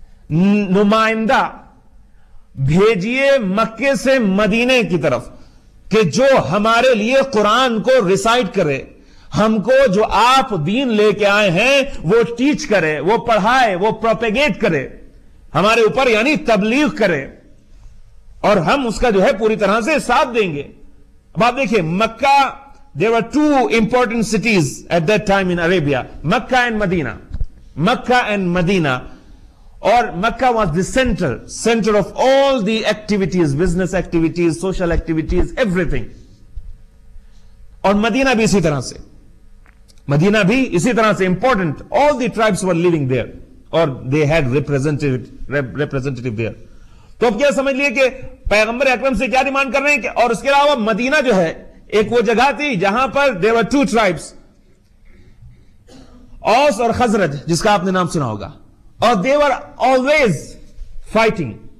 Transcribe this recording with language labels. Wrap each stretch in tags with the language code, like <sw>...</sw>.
<ur>نمائندہ بھیجیے مکے سے مدینے کی طرف, کہ جو ہمارے لیے قرآن کو ریسائٹ کرے, ہم کو جو آپ دین لے کے آئے ہیں وہ ٹیچ کرے, وہ پڑھائے, وہ پروپیگیٹ کرے ہمارے اوپر, یعنی تبلیغ کرے, اور ہم اس کا جو ہے پوری طرح سے ساتھ دیں گے. اب آپ دیکھیں مکہ,</ur> <en>there were 2 important cities at that time in Arabia, Makkah and Medina. Makkah and Medina, or Makkah was the center of all the activities, business activities, social activities, everything.</en> <ur>اور مدینہ بھی اسی طرح سے, مدینہ بھی اسی طرح سے important.</ur> <en>All the tribes were living there, or they had representative there.</en> <ur>تو اب کیا سمجھ لیے کہ پیغمبر اکرم سے کیا ڈیمانڈ کر رہے ہیں کہ, اور اس کے علاوہ مدینہ جو ہے ایک وہ جگہ تھی جہاں پر</ur> <en>there were 2 tribes,</en> <ur>اوس اور خزرج, جس کا آپ نے نام سنا ہوگا, اور</ur> <en>they were always fighting.</en>